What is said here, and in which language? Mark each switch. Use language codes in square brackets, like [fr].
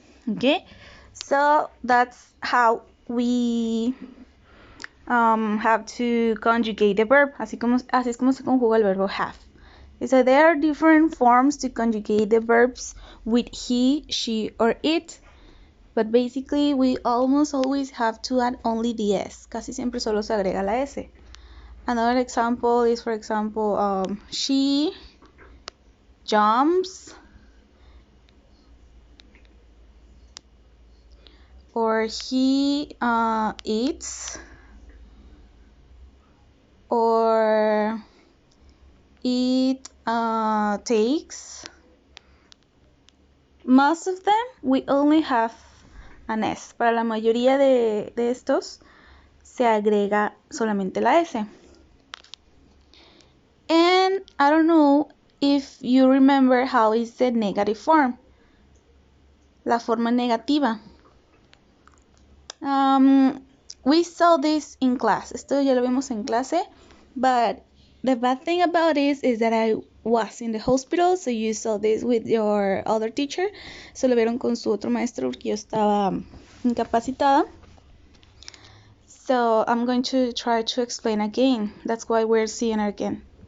[en] Okay, so that's how we have to conjugate the verb. [es] Así es como se conjuga el verbo have. [en] So there are different forms to conjugate the verbs with he, she, or it. But basically, we almost always have to add only the s. [es] Casi siempre solo se agrega la s. [en] Another example is, for example, she jumps, or he eats, or it takes. Most of them, we only have an S. [es] Para la mayoría de estos, se agrega solamente la S. [en] And I don't know if you remember how is the negative form. [es] La forma negativa. [en] We saw this in class. [es] Esto ya lo vimos en clase. [en] But the bad thing about this is that I was in the hospital, so you saw this with your other teacher. [es] So lo vieron con su otro maestro porque yo estaba incapacitada. [en] So I'm going to try to explain again. That's why we're seeing it again.